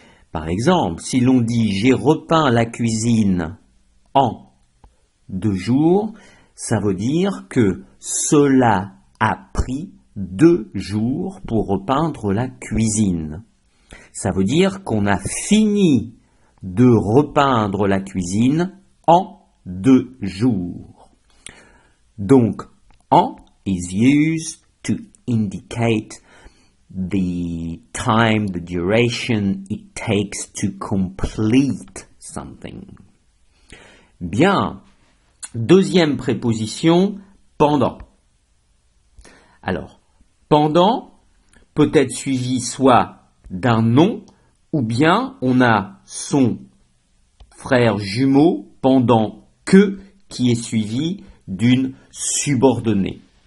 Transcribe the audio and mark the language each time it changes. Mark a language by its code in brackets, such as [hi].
[fr] Par exemple, si l'on dit « j'ai repeint la cuisine en 2 jours », ça veut dire que cela a pris 2 jours pour repeindre la cuisine. Ça veut dire qu'on a fini de repeindre la cuisine en 2 jours. [en] Donc, en is used to indicate the time, the duration it takes to complete something. [fr] Bien. Deuxième préposition, pendant. Alors, pendant peut être suivi soit d'un nom, ou bien on a son frère jumeau pendant que qui est suivi d'une subordonnée.